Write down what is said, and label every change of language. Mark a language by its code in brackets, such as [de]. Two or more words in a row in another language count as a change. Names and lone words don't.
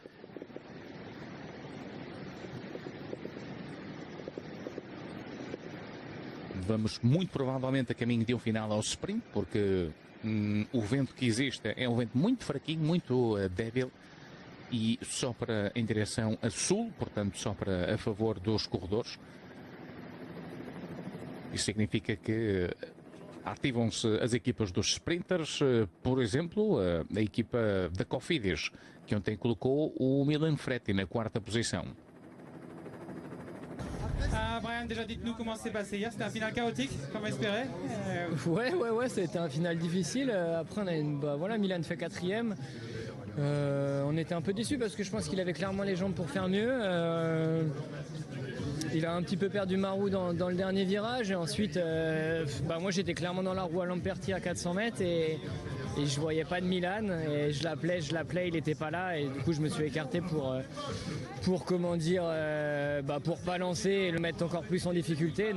[pt] Vamos muito provavelmente a caminho de um final ao sprint, porque o vento que existe é um vento muito fraquinho, muito débil, e sopra em direção a sul, portanto sopra a favor dos corredores. Isso significa que ativam-se as equipas dos sprinters, por exemplo, a equipa da Cofidis, que ontem colocou o Milan Fretti na quarta posição. [fr] Brian, déjà dites-nous comment s'est passé hier, c'était un final chaotique, comme espéré. Ouais, c'était un final difficile. Après, Milan fait quatrième. On était un peu déçus parce que je pense qu'il avait clairement les jambes pour faire mieux. Il a un petit peu perdu ma roue dans le dernier virage, et ensuite moi j'étais clairement dans la roue à Lamperti à 400 mètres et je voyais pas de Milan, et je l'appelais, il était pas là, et du coup je me suis écarté pour pas lancer et le mettre encore plus en difficulté.